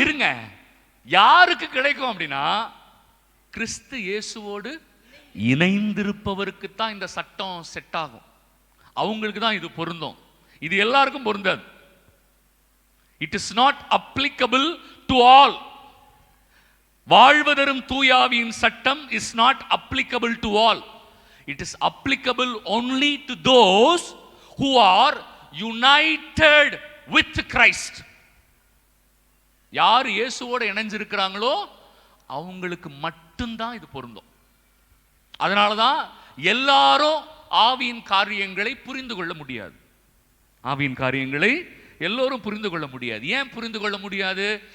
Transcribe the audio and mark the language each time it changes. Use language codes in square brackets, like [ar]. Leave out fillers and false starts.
[ta] இருங்க யாருக்கு கிடைக்கும் அப்படின்னா கிறிஸ்து இயேசுவோடு இணைந்திருப்பவருக்கு தான் இந்த சட்டம் செட் ஆகும். அவங்களுக்கு தான் இது பொருந்தும். இது எல்லாருக்கும் பொருந்தாது. [en] It is not applicable to all. [ta] வாழ்வதரும் தூயாவியின் சட்டம் [en] Is not applicable to all. It is applicable only to those who are united with Christ. [ta] யார் இயேசுவோட இணைஞ்சிருக்கிறாங்களோ அவங்களுக்கு மட்டும்தான் இது பொருந்தும். அதனாலதான் எல்லாரும் ஆவியின் காரியங்களை புரிந்து கொள்ள முடியாது. ஆவியின் காரியங்களை எல்லோரும் புரிந்து கொள்ள முடியாது. ஏன் புரிந்து கொள்ள முடியாது?